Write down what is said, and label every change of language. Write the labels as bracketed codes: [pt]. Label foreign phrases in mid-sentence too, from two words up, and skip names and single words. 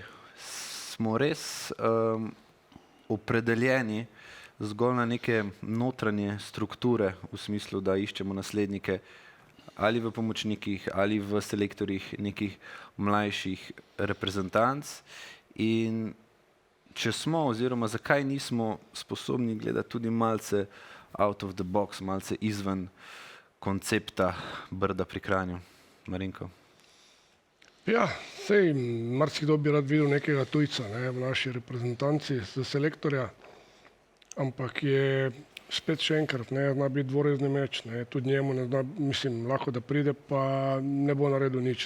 [sl] Smo res opredeljeni zgolj na neke notranje strukture, v smislu, da iščemo naslednike ali v pomočnikih, ali v selektorjih nekih mlajših reprezentanc. In če smo, oziroma zakaj nismo sposobni gledati tudi malce [en] out of the box, [sl] malce izven koncepta Brda pri Kranju. Marinko? Ja, sej, marsikdo bi rad videl nekega tujca v naši reprezentanci za selektorja, ampak je spet še enkrat, zna biti dvorezni meč, tudi njemu ne zna, mislim, lahko da pride, pa ne bo naredil nič.